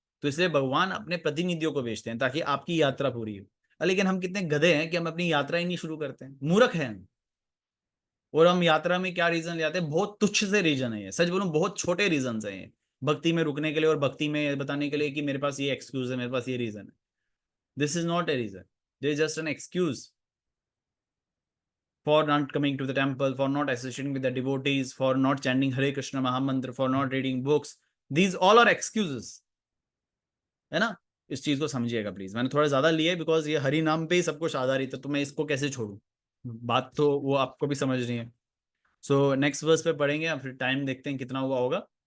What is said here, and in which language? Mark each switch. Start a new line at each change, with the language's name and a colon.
Hindi: तो इसलिए भगवान अपने प्रतिनिधियों को भेजते हैं ताकि आपकी यात्रा पूरी हो। लेकिन हम कितने गधे हैं कि हम अपनी यात्रा ही नहीं शुरू करते हैं, मूर्ख हैं हम। और हम यात्रा में क्या रीजन ले आते हैं, बहुत तुच्छ से रीजन है ये, सच बोलूं बहुत छोटे रीजन है ये, भक्ति में रुकने के लिए और भक्ति में बताने के लिए कि मेरे पास ये एक्सक्यूज है, मेरे पास ये रीजन है।
English: This is not a reason, this is just an excuse for not coming to the temple, for not associating with the devotees, for not chanting Hare Krishna Mahamantra, for not reading books. These all are excuses,
Hindi: है ना? इस चीज को समझिएगा please. मैंने थोड़ा ज्यादा लिया है बिकॉज ये हरि नाम पे ही सब कुछ आधारित है, तो मैं इसको कैसे छोड़ू, बात तो वो आपको भी समझनी है। सो नेक्स्ट वर्स पे पढ़ेंगे, फिर टाइम देखते हैं कितना हुआ होगा।